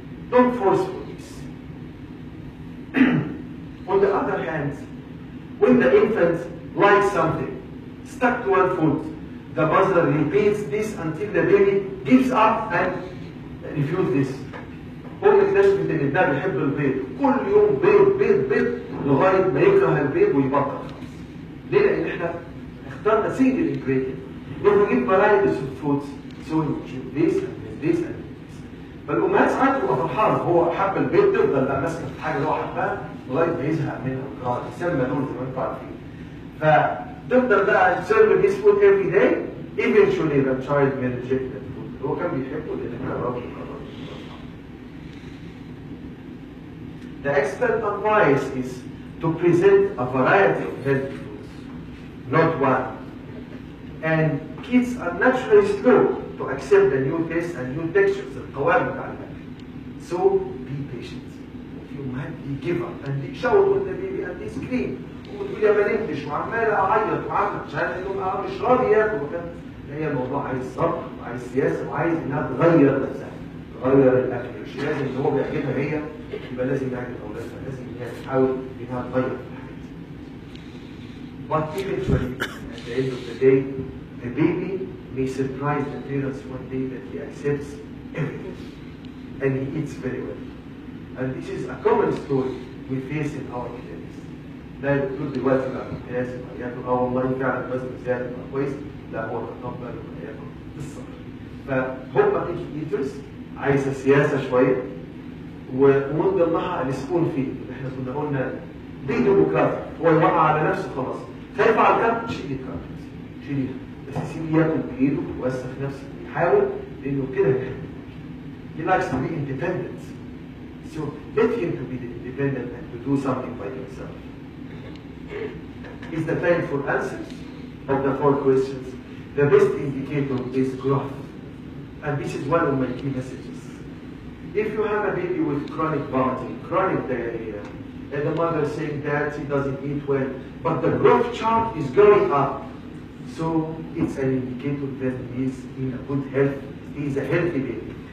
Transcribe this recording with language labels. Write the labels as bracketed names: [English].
[English] Don't force for this. On the other hand, when the infant likes something, stuck to one food, the mother repeats this until the baby gives up and refuses this. [Arabic] هو اكتشفت ان ابنها بيحب البيض، كل يوم بيض بيض بيض لغايه ما يكره البيض ويبطل خالص. ليه؟ لان احنا اخترنا [English] single ingredient. If we give varieties of foods, so we choose this and this and this. [Arabic] فالامهات ساعات تبقى فرحانه، هو حب البيض تفضل بقى ماسكه في الحاجه اللي هو حبها لغايه ما يزهق منها ويكرهها، يسمى دول زي ما انتم عارفين. فتفضل بقى [English] serve this food every day, eventually the child may reject that food. [Arabic] هو كان بيحبه لان كرهه. [English] The expert advice is to present a variety of healthy foods, not one. And kids are naturally slow to accept the new tastes and new textures, [Arabic] القوام بتاع الأكل. [English] So be patient. You might be give up and they shout with the baby and they scream. [Arabic] وتقول يا ما نمتش وعمال اعيط وعمل مش عارف انه مش راضي ياكل وكده. هي الموضوع عايز صبر وعايز سياسه وعايز انها تغير نفسها. تغير الاكل، مش لازم ان هو بيعجبها هي يبقى لازم يعجب اولادها، لازم هي تحاول انها تغير في الحاجات. [English] But eventually, at the end of the day, the baby may surprise the parents one day that he accepts everything and he eats very well. And this is a common story we face in our clinics. [Arabic] لا الدكتور دلوقتي بقى ممتاز وياكل والله فعلا الوزن زاد بقى كويس، لا هو تقبل وياكل بالصبر. فهم [English] picky eaters [Arabic] عايزه سياسه شويه، ومن ضمنها [English] السبون فيد [Arabic] اللي احنا كنا قلنا دي ديمقراطي، هو يوقع على نفسه خلاص، خايف على الكارت شيل الكارت شيليها، بس يسيبه ياكل بايده ويوسخ نفسه، يحاول لانه كده [English] he likes to be independent. So let him to be independent and to do something by himself. Is the time for answers of the 4 questions? The best indicator is growth. And this is one of my key messages. If you have a baby with chronic vomiting, chronic diarrhea, and the mother saying that he doesn't eat well, but the growth chart is going up, so it's an indicator that he is in a good health, he is a healthy baby.